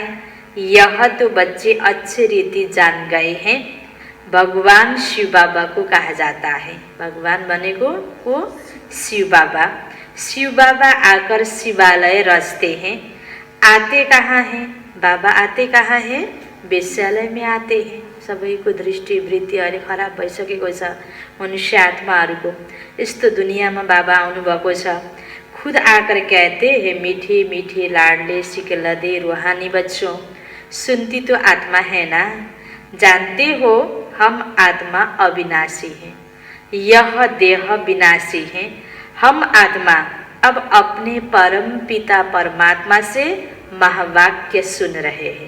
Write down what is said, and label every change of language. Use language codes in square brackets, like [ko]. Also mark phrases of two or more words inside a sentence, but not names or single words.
[hi] यह तो बच्चे अच्छे रीति जान गए हैं। भगवान शिव बाबा को कहा जाता है। भगवान बनेको को शिव बाबा। शिव बाबा आकर शिवालय रचते हैं। आते कहाँ हैं? बाबा आते कहाँ हैं? वेश्यालय में आते हैं। [ne] सबैको दृष्टि वृत्ति अहिले खराब भइसकेको छ मनुष्य आत्माहरूको। यस्तो दुनियाँमा बाबा आउनुभएको छ। [hi] खुद आकर कहते हैं मीठे मीठे लाडले सिकलदे रूहानी बच्चों, सुनती तो आत्मा है ना? जानते हो हम आत्मा अविनाशी हैं, यह देह विनाशी है। हम आत्मा अब अपने परम पिता परमात्मा से महावाक्य सुन रहे हैं।